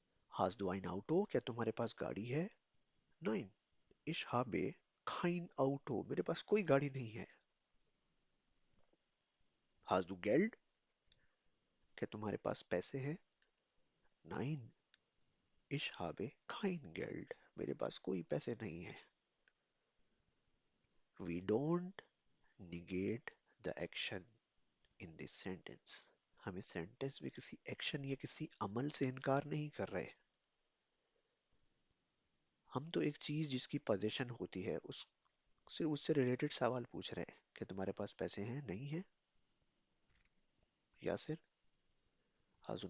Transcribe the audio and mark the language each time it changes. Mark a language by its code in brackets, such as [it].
[de] हाज दु ein Auto, [hi] क्या तुम्हारे पास गाड़ी है? [de] Nein, ich habe kein Auto, [hi] मेरे पास कोई गाड़ी नहीं है. [de] Hast du Geld, [hi] क्या तुम्हारे पास पैसे हैं? [de] Nein, ich habe kein Geld, [hi] मेरे पास कोई पैसे नहीं है. [en] We don't negate the action in this sentence. [hi] हम इस सेंटेंस में किसी एक्शन या किसी अमल से इनकार नहीं कर रहे. हम तो एक चीज जिसकी पोजीशन होती है उस सिर्फ उससे रिलेटेड सवाल पूछ रहे हैं. कि तुम्हारे पास पैसे हैं, नहीं है? यासिर, हाजुन